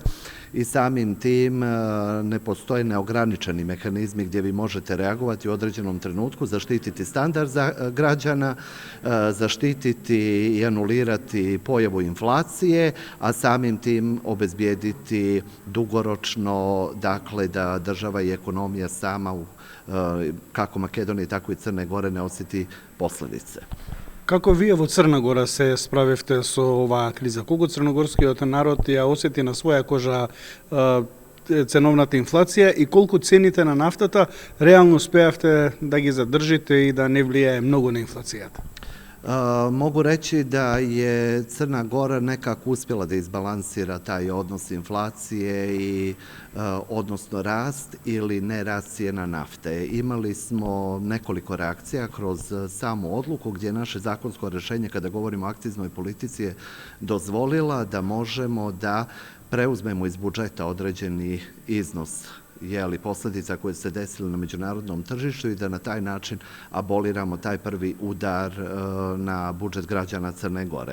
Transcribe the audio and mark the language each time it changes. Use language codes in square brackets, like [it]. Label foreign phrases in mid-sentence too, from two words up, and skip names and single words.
[sr] I samim tim ne postoje neograničeni mehanizmi gdje vi možete reagovati u određenom trenutku, zaštititi standard građana, zaštititi i anulirati pojavu inflacije, a samim tim obezbijediti dugoročno, dakle, da država i ekonomija sama, kako Makedonije, tako i Crne Gore, ne osjeti posledice. [mk] Како вие во Црна Гора се справивте со оваа криза? Колку црногорскиот народ ја осети на своја кожа ценовната инфлација и колку цените на нафтата реално успеавте да ги задржите и да не влијае многу на инфлацијата? [sr] Mogu reći da je Crna Gora nekako uspjela da izbalansira taj odnos inflacije i odnosno rast ili ne rast cijena nafte. Imali smo nekoliko reakcija kroz samu odluku gdje naše zakonsko rješenje kada govorimo o akciznoj politici je dozvolila da možemo da preuzmemo iz budžeta određeni iznos posljedica koje su se desile na međunarodnom tržištu i da na taj način aboliramo taj prvi udar na budžet građana Crne Gore.